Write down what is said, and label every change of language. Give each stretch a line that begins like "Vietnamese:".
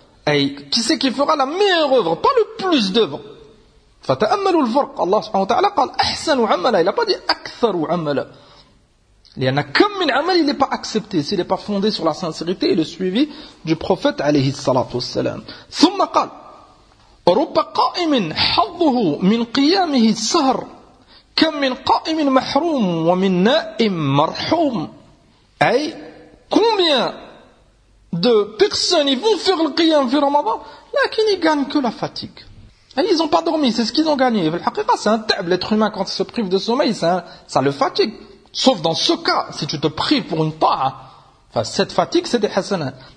French: Ay, qui c'est qui fera la meilleure œuvre, pas le plus d'œuvres.
Arabic: فَتَأَمَّلُوا الْفَرْقَ.
French: Allah subhanahu wa ta'ala قال
Arabic: أَحْسَنُ عَمَلًا.
French: Il n'a pas dit
Arabic: أَكْثَرُ عَمَلًا.
French: Il y en a comme une amal, il n'est pas accepté. S'il n'est pas fondé sur la sincérité et le suivi du prophète
Arabic: عليه الصلاة والسلام. ثم قال رب قائم حظه من قيامه السهر. كم من قائم محروم ومن نائم مرحوم.
French: أي combien de personnes ils vont faire le qiyam
Arabic: في رمضان لكن
French: ils gagnent que la fatigue. Et ils n'ont pas dormi, c'est ce qu'ils ont gagné. C'est un tab. L'être humain quand il se prive de sommeil, ça le fatigue. Sauf dans ce cas, si tu te prives pour une ta'a, enfin, cette fatigue c'est des hasanat.